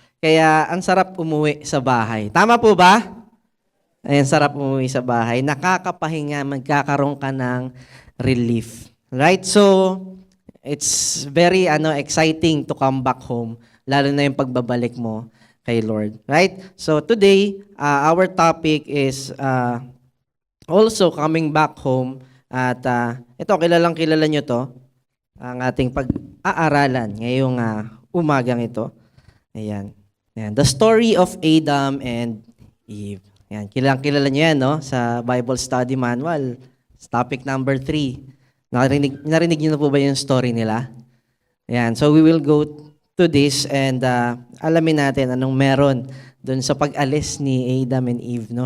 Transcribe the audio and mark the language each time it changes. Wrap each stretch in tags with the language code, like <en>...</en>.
<tl>Kaya ang sarap umuwi sa bahay. Tama po ba? Ay, ang sarap umuwi sa bahay. Nakakapahinga, magkakaroon ka ng relief. Right?</tl> <en>So, it's very exciting to come back home,</en> <tl>lalo na yung pagbabalik mo kay Lord.</tl> <en>Right? So, today, our topic is also coming back home.</en> <tl>At ito, kilala nyo to, ang ating pag-aaralan ngayong umagang ito. Ayan. Ayan.</tl> <en>The story of Adam and Eve.</en> <tl>Ayan. Kilala nyo yan, no? Sa Bible Study Manual. Topic number 3. Narinig nyo na po ba yung story nila? Ayan.</tl> <en>So we will go to this and</en> <tl>alamin natin anong meron dun sa pag-alis ni Adam and Eve, no?</tl>